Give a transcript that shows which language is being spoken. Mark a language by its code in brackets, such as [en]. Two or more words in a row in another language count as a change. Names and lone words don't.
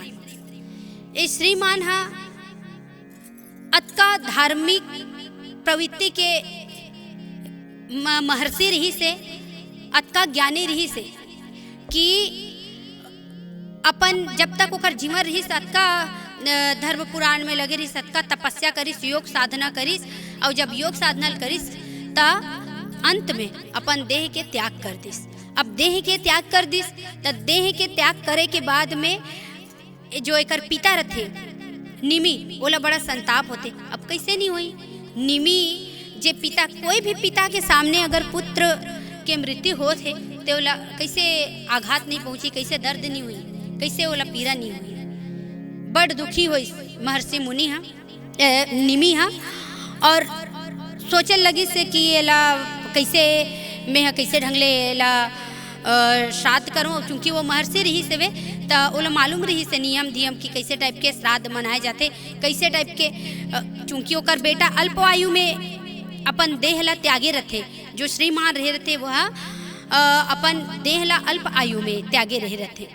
[hne] ये श्रीमान हा अतका धार्मिक प्रवृत्ति के महर्षि रही से अतका ज्ञानी रही से कि अपन जब तक ओकर जीवन रही अतका धर्म पुराण में लगे रही अतका तपस्या करिस योग साधना करिस और जब योग साधना करिस ता अंत में अपन देह के त्याग कर दिस। अब देह के त्याग कर दिस तो देह के त्याग करे के बाद में जो एकर पिता रथे निमि ओला बड़ा संताप होते। अब कैसे नहीं हुई निमि जे पिता कोई भी पिता के सामने अगर पुत्र के मृत्यु होते तो ओला कैसे आघात नहीं पहुंची, कैसे दर्द नहीं हुई, कैसे ओला पीड़ा नहीं हुई। बड़ दुखी हुई महर्षि मुनि हा निमि हा और सोचे लगी से कि एला कैसे मैं कैसे ढंग ले एला श्राद्ध करूँ, क्योंकि वो महर्षि रही से वे तो ओला मालूम रही से नियम धियम कि कैसे टाइप के श्राद्ध मनाए जाते, कैसे टाइप के, चूँकि ओकर बेटा अल्प आयु में अपन देह ला त्यागे रहते, जो श्रीमान रहे रहते वह अपन देह ला अल्प आयु में त्यागे रहे रहते।